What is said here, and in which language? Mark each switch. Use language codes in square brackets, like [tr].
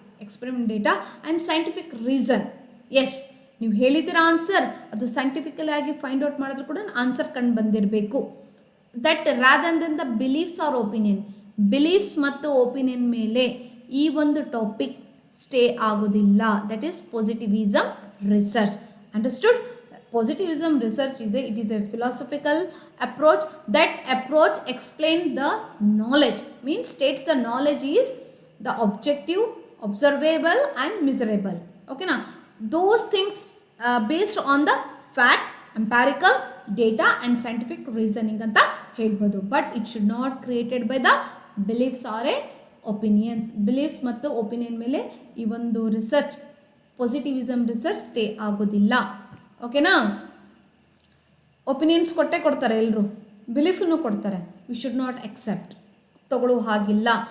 [kn] Experiment data and scientific reason. S, ನೀವು ಹೇಳಿದ್ದೀರಾ answer, ಅದು scientifically ಆಗಿ ಫೈಂಡ್ ಔಟ್ ಮಾಡಿದ್ರು ಕೂಡ ಆನ್ಸರ್ ಕಂಡು ಬಂದಿರಬೇಕು. [en] That rather than the beliefs are opinion. [kn] Beliefs ಮತ್ತು ಒಪಿನಿಯನ್ ಮೇಲೆ ಈ ಒಂದು ಟಾಪಿಕ್ ಸ್ಟೇ ಆಗೋದಿಲ್ಲ. [en] That is positivism research. Understood? Positivism research is a philosophical approach. That approach explains the knowledge, means states the knowledge is the objective, observable and measurable. Okay na? Those things based on the facts, empirical data and scientific reasoning [kn] anta helbodu. [en] But it should not created by the beliefs or opinions. [kn] Beliefs ಮತ್ತು opinion ಮೇಲೆ ಈ ಒಂದು research, ಪಾಸಿಟಿವಿಸಮ್ research stay ಆಗೋದಿಲ್ಲ. ಓಕೆನಾ. Opinions ಕೊಡ್ತಾರೆ ಎಲ್ಲರೂ, ಬಿಲೀಫನ್ನು ಕೊಡ್ತಾರೆ. [en] we should not accept, [kn] ತಗೊಳ್ಳೋ ಹಾಗಿಲ್ಲ.